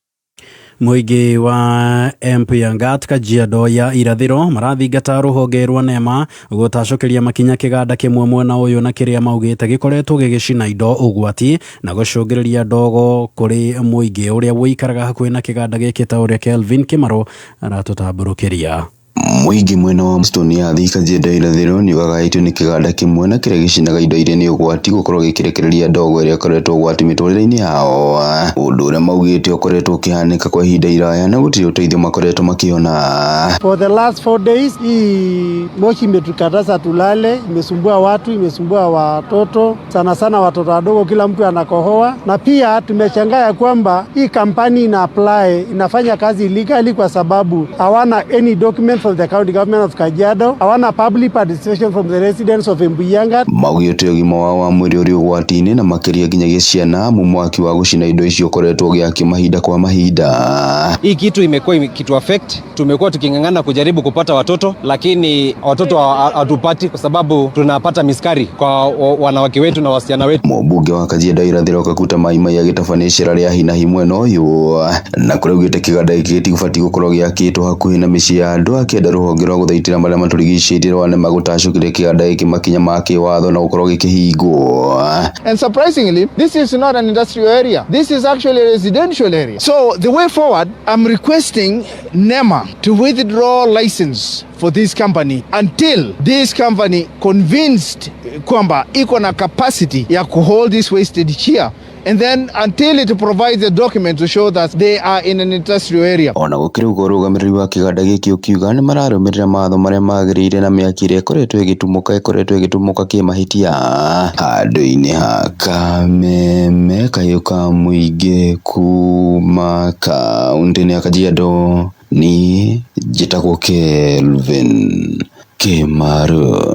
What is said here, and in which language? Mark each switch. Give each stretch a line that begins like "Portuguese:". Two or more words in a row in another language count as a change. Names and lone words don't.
Kikuyu: Mũingĩ wa MP ya Ngat Kajiado ya irathĩro marathingata rũhonge rwa NEMA gũtacũkĩria makinya kĩganda kĩmwe mwena ũyũ na kĩrĩa maugĩte gĩkoretwo gĩgĩcina indo ũgwati na gũcũngĩrĩria ndogo kũrĩ mũingĩ ũrĩa wĩikaraga hakuhĩ na kĩganda gĩkĩ ta ũrĩa Kelvin Kimaro aratũtambũrũkĩria. Mũingĩ mwena wa Mstoni ya Kajiado ya irathĩro nĩ ũgagaĩtwo nĩ kĩganda kĩmwe na kĩrĩa gĩcinaga indo iria nĩ ũgwati gũkorwo gĩkĩrekereria ndogo ĩrĩa ĩkoretwo ũgwati mĩtũrĩre-inĩ yao, ũndũ ũrĩa maugĩte ũkoretwo ũkĩhanĩka kwa ihinda iraya na gũtirĩ ũteithio makoretwo makĩona.
English: For the last 4 days
Swahili: hii moshi imetukataza tulale, imesumbua watu, imesumbua watoto, sana sana watoto wadogo, kila mtu anakohoa. Na pia tumeshangaa kwamba hii kampani ina apply inafanya kazi illegally kwa sababu hawana
English: any document from the county government of Kajiado. Hawana public participation from the residents of Embuyanga.
Kikuyu: Maugĩte ũgima wao wa mwĩrĩ ũrĩ ũgwati-inĩ na makĩria nginyagia ciana mwaki wa gũcina indo icio ũkoretwo ũgĩakio mahinda kwa mahinda.
Swahili: Hii kitu imekuwa kitu affect. Tumekuwa tukingangana kujaribu kupata watoto, lakini watoto hatupati kwa sababu tunapata miskari kwa wanawake wetu na wasichana wetu.
Kikuyu: Mũmbunge wa Kajiado Irathĩro Kakuta Maimai agĩtabanĩra rĩa hi na hi mwena ũyũ na kũraugĩte kĩganda gĩkĩ gĩtigũbatiĩ gũkorwo gĩakĩtwo hakuhĩ na mĩciĩ ya andũ, akĩenda rũhonge rwa gũthaitĩra marĩa matũrigicĩirie rwanema gũtacũkĩre kĩganda gĩkĩ makinya ma kĩwatho na gũkorwo gĩkĩhingwo.
English: And surprisingly, this is not an industrial area. This is actually a residential area. So the way forward, I'm requesting NEMA to withdraw license for this company until this company convinced
Swahili: kwamba iko na
English: capacity ya hold this wasted here, and then until it provides a document to show that they are in an industrial area.
Kikuyu: Ona gũkĩrĩ ũguo ũrũgamĩrĩri wa kĩganda gĩkĩ ũkiuga nĩ mararũmĩrĩra matho marĩa magĩrĩire na mĩaki ĩrĩa ĩkoretwo ĩgĩtumũka kĩmahĩtia handũ-inĩ ha Kameme. Kayũ ka mũingĩ kuma kaunti-inĩ ya Kajiado, niĩ njĩtagwo Kelvin Kimaru.